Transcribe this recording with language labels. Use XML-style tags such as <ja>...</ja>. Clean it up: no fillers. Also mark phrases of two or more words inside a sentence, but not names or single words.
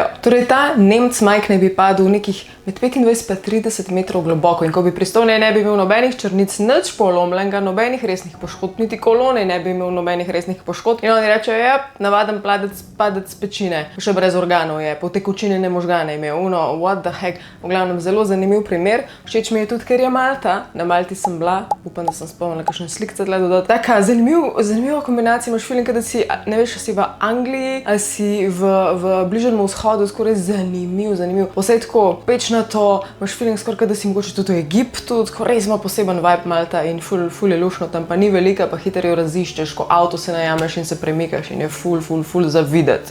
<sl>Torej, ta Nemec Mike naj bi padel nekih med 25 in 30 metrov globoko in ko bi pristal, ne bi imel nobenih črnic, nič polomljenega, nobenih resnih poškodb, niti kolone ne bi imel nobenih resnih poškodb. In oni rečejo, ja, navaden padec pečine, še brez organov je, potekočinjene možgane imel,</sl> <en>what the heck.</en> <sl>V glavnem, zelo zanimiv primer. Všeč mi je tudi, ker je Malta. Na Malti sem bila, upam, da sem spomnila kakšne slikce tle dodati. Taka zanimiva kombinacija, imaš feeling, da si, ne veš, si v Angliji, ali si v Bližnjem vzhodu, skoraj zanimiv. Vse tako pečnato, imaš feeling skoraj, da si mogoče tudi v Egiptu, tako res ima poseben vibe Malta in ful je lušno, tam pa ni velika, pa hitro jo raziščeš, ko avto se najameš in se premikaš in je ful za videti.</sl>